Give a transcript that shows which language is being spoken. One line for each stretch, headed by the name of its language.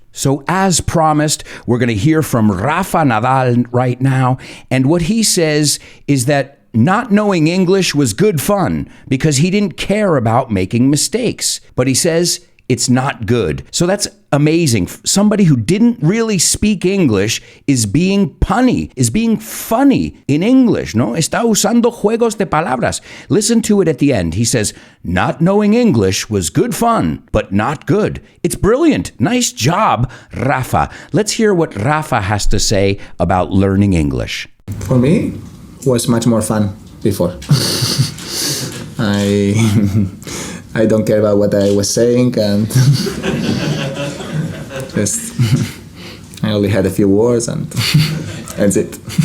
English: So as promised, we're going to hear from Rafa Nadal right now, and what he says is that not knowing English was good fun because he didn't care about making mistakes. But he says it's not good. So that's amazing. Somebody who didn't really speak English is being punny, is being funny in English, ¿no?
Spanish: Está usando juegos de palabras.
English: Listen to it at the end. He says, not knowing English was good fun, but not good. It's brilliant. Nice job, Rafa. Let's hear what Rafa has to say about learning English. For me, was much more fun before. I don't care about what I was saying, and just I only had a few words, and that's it.